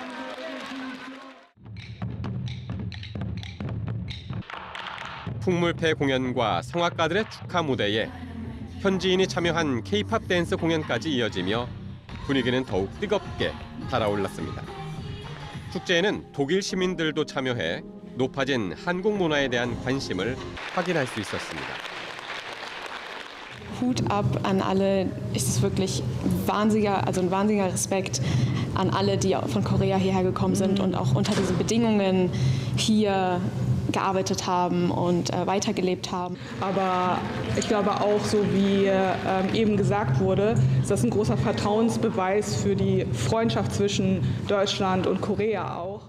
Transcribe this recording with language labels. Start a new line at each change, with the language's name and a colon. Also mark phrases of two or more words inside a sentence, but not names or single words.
Korean: 풍물패 공연과 성악가들의 축하 무대에 현지인이 참여한 K-팝 댄스 공연까지 이어지며 분위기는 더욱 뜨겁게 달아올랐습니다. 축제에는 독일 시민들도 참여해 높아진 한국 문화에 대한 관심을 확인할 수 있었습니다.
German: Hut ab an alle. Es ist wirklich ein wahnsinniger Respekt an alle, die von Korea hierher gekommen sind und auch unter diesen Bedingungen hier gearbeitet haben und weitergelebt haben. Aber ich glaube auch, so wie eben gesagt wurde, ist das ein großer Vertrauensbeweis für die Freundschaft zwischen Deutschland und Korea auch.